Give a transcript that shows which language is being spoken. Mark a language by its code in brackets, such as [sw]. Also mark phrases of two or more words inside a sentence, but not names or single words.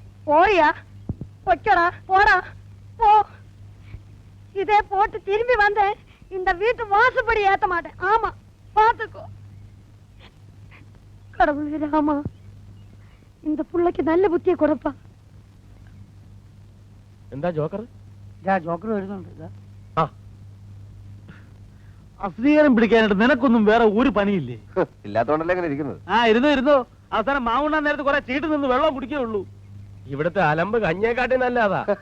[ta] போயா? பொச்சடா, போடா போ. இதே போட்டு திரும்பி வந்த இந்த வீட்டு வாசப்படி ஏத்த மாட்டேன். ஆமா, பாத்துக்கோ. கடவுள் ராமா, இந்த புள்ளைக்கு நல்ல புத்தியை கொடுப்பா. [ml] എന്താ ജോക്കർ? ജോക്കർ വരുന്നുണ്ട്. അസ്വീകാരം പിടിക്കാനായിട്ട് നിനക്കൊന്നും വേറെ ഒരു പണിയില്ലേ? ഇല്ലാത്തോണ്ടല്ലേ ഇങ്ങനെ ഇരിക്കുന്നത്. ഇരുന്നോ. അവസാനം മാവുണ്ണാൻ നേരത്ത് കുറെ ചീട്ട് നിന്ന് വെള്ളം കുടിക്കേ ഉള്ളൂ. ഇവിടുത്തെ അലമ്പ് കഞ്ഞേക്കാട്ടി നല്ലതാ.